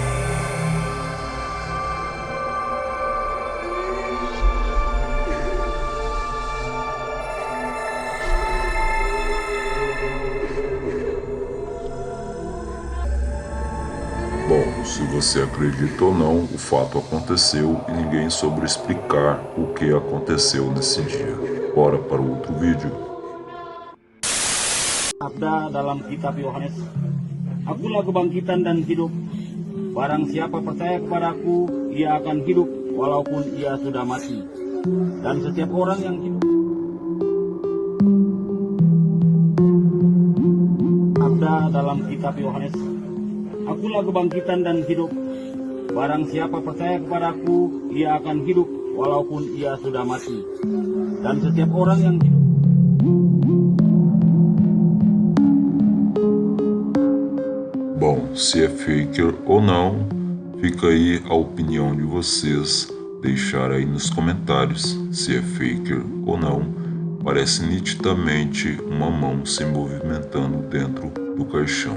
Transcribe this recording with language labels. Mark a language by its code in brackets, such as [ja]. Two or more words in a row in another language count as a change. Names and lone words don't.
[pt] Bom, se você acredita ou não, o fato aconteceu e ninguém soube explicar o que aconteceu nesse dia. Bora para o outro vídeo. [id] Ada dalam kitab Yohanes, Akulah kebangkitan dan hidup. Barang siapa percaya kepadaku, ia akan hidup walaupun ia sudah mati. Dan setiap orang yang hidup. Ada dalam kitab Yohanes, Akulah kebangkitan dan hidup. Barang siapa percaya kepadaku, ia akan hidup walaupun ia sudah mati. Dan setiap orang yang hidup. [pt] Bom, se é faker ou não, fica aí a opinião de vocês, deixar aí nos comentários se é faker ou não. Parece nitidamente uma mão se movimentando dentro do caixão.